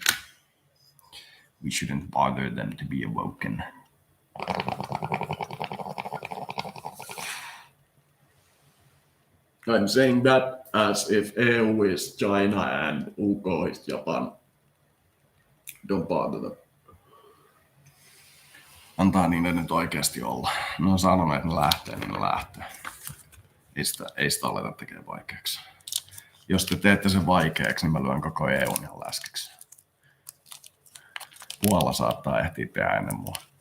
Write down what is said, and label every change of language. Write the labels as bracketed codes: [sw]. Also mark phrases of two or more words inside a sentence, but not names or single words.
[en] We shouldn't bother them to be awoken. I'm saying that as if EU is China and UK is Japan. Don't bother them. [fi] Antaa niiden nyt oikeasti olla. Ne on sanonut, että ne lähtee, niin ne lähtee. Ei sitä aleta tekemään vaikeaksi. Jos te teette sen vaikeaksi, niin mä lyön koko EUn ihan läskiksi. Puola saattaa ehtiä tehdä ennen mua.